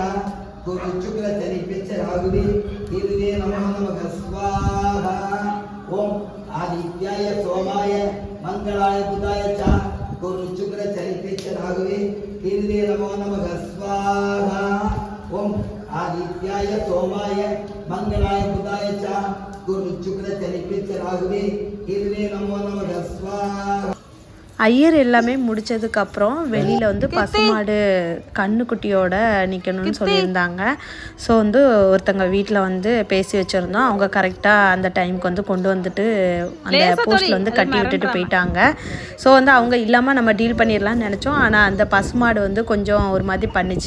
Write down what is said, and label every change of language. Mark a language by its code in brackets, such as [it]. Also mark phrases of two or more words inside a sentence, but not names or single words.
[sa] गुरु शुक्र चलिपिच्चनागुवे देवे नमो नमः स्वाहा ओम आदित्याय सोमाय मंगलाय बुधाय च गुरु शुक्र चलिपिच्चनागुवे देवे नमो नमः स्वाहा ओम आदित्याय सोमाय मंगलाय बुधाय च गुरु शुक्र चलिपिच्चनागुवे देवे नमो नमः स्वाहा [ta] ஐயர் எல்லாமே முடித்ததுக்கப்புறம் வெளியில் வந்து பசுமாடு கண்ணுக்குட்டியோட நிற்கணும்னு சொல்லியிருந்தாங்க. ஸோ வந்து ஒருத்தங்க வீட்டில் வந்து பேசி வச்சுருந்தோம். அவங்க கரெக்டாக அந்த டைமுக்கு வந்து கொண்டு வந்துட்டு அந்த போஸ்ட்டில் வந்து கட்டி விட்டுட்டு போயிட்டாங்க. ஸோ வந்து அவங்க இல்லாமல் நம்ம டீல் பண்ணிடலாம்னு நினச்சோம். ஆனால் அந்த பசுமாடு வந்து கொஞ்சம் ஒரு மாதிரி பண்ணிச்சு.